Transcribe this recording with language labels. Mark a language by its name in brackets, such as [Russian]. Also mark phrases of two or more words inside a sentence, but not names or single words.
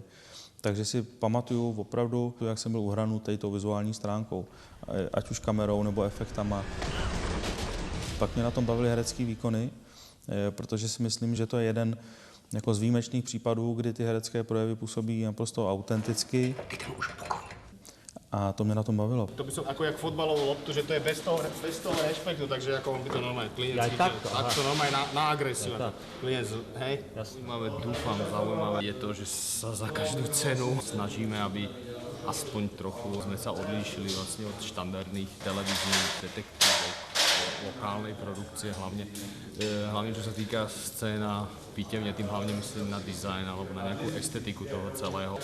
[Czech] Takže si pamatuju opravdu, jak jsem byl uhranutý tou vizuální stránkou, ať už kamerou nebo efektama. Pak mě na tom bavily herecké výkony, protože si myslím, že to je jeden jako z výjimečných případů, kdy ty herecké projevy působí naprosto autenticky. A to mě na tom bavilo. [Slovak] To by som ako jak fotbalovú loptu, že to je bez toho rešpektu, takže ako on by to normálne klinec chytil. Tak to normálne na agresiu. Klinec, hej? Zaujímavé je to, že sa za každú cenu snažíme, aby aspoň trochu sme sa odlíšili vlastne od štandardných televíznych detektívov, lokálnej produkcie hlavne čo sa týka scéna pitevne, tým hlavne myslím na design alebo na nejakú estetiku toho celého.